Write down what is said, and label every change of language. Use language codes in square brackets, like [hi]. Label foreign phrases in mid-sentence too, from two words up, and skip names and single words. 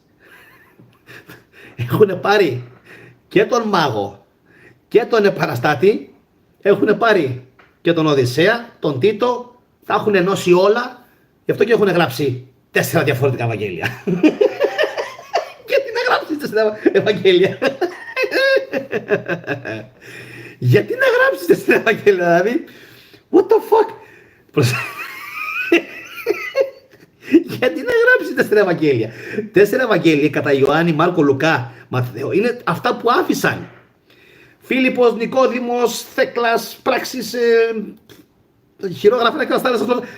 [el] Έχουν πάρει και τον μάγο και τον επαναστάτη, έχουν πάρει και τον Οδυσσέα, τον Τίτο, τα έχουν ενώσει όλα, γι' αυτό και έχουν γράψει 4 διαφορετικά Ευαγγέλια. Γιατί να γράψεις 4 Ευαγγέλια? Γιατί να γράψεις 4 Ευαγγέλια, δηλαδή? [en] What the fuck? [el] Γιατί να γράψεις 4 Ευαγγέλια? 4 Ευαγγέλια κατά Ιωάννη, Μάρκο, Λουκά, Μαθαίο είναι αυτά που άφησαν. Φίλιππος, Νικόδημος, Θέκλας, Πράξης, χειρόγραφα, έκρας, θάλασσας.